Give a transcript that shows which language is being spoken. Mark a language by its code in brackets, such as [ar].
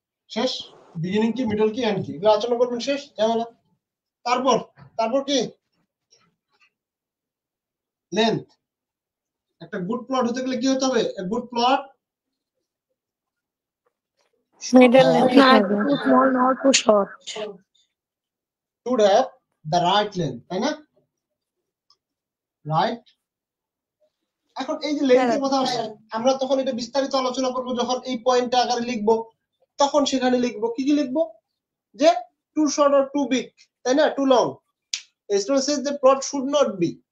[bn] শেষ বিগিনিং কি মিডল কি এন্ড কি এগুলো আলোচনা করবেন শেষ ঝামেলা তারপর কি লেন্থ একটা গুড প্লট হতে গেলে কি হতে হবে a good plot [en] Middle length Not too small, not too short. should have the right length [bn] তাই না রাইট এখন এই যে লেন্থের কথা আসছে আমরা তখন এটা বিস্তারিত আলোচনা করব যখন এই পয়েন্টটা আকারে লিখব তখন সেখানে লিখব কি কি লিখব যে [en] too short or too big [bn] তাই না two long [en] student says the plot should not be